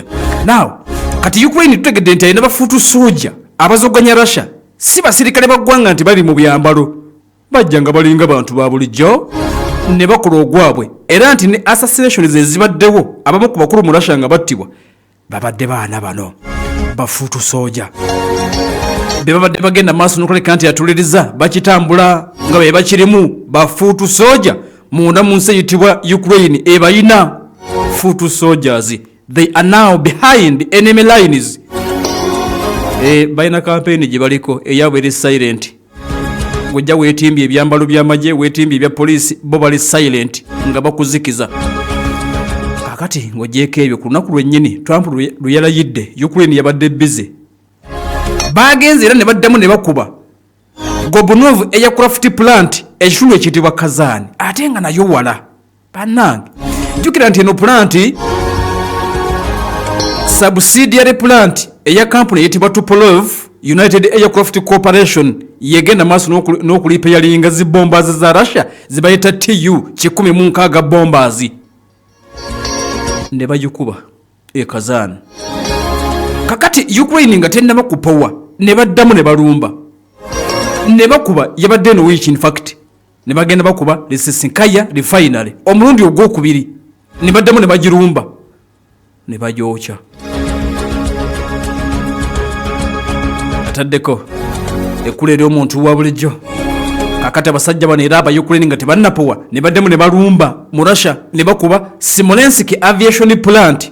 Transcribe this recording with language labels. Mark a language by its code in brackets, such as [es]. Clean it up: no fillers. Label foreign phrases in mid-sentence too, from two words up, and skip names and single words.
[lg] Now kati Ukraine tutegedde nti alina bafuutu soja abazoganya Russia si basirikale baggwanga nti bali mu byambalo, bajja nga balinga bantu ba bulijjo ne bakola ogwabwe, era nti ne assassinations ezibaddewo abamu ku bakulu mu Russia nga battibwa babadde baana bano bafuutu soja be babadde bagenda maaso n'okuleka nti atuliriza bakitambula nga be bakirimu. Bafuutu soja munda mu nsi eyitibwa Ukraine ebayina fuutu soldiers. [en] They are now behind enemy lines. [lg] Bayina campaign gye baliko eyabwe eri silent. Ngojja weetimbye ebyambalo by'amagye, weetimbye ebya poliisi, bo bali silent nga bakuzikiza. Kakati ng'ogyeko ebyo ku lunaku lwennyini Trump lwe yalayidde Ukraine yabadde busy. Bagenze era ne baddamu ne bakuba Gobunov aircraft plant ekitundu ekiyitibwa Kazan ate nga nayo wala. Bannange jjukira nti eno [en] plant subsidiary plant [lg] eya company eyitibwa Tupolev United Aircraft Corporation yegenda maaso n'okulipeyalinga zibombazi za Russia zibayita Tu-160 bombazi ne bagikuba Kazan. Kakati Ukraine nga tennaba kupowa ne baddamu ne balumba ne bakuba yabadde no week [en] in fact [lg] ne bagenda bakuba Lisinkaya refinery omulundi ogwokubiri ne baddamu ne bagirumba ne bagyokya. Ataddeko ekkula ery'omuntu wa bulijjo. Kakati abasajja bano era aba Ukraine nga tebannapowa ne baddamu ne balumba mu Russia ne bakuba Smolensk aviation plant.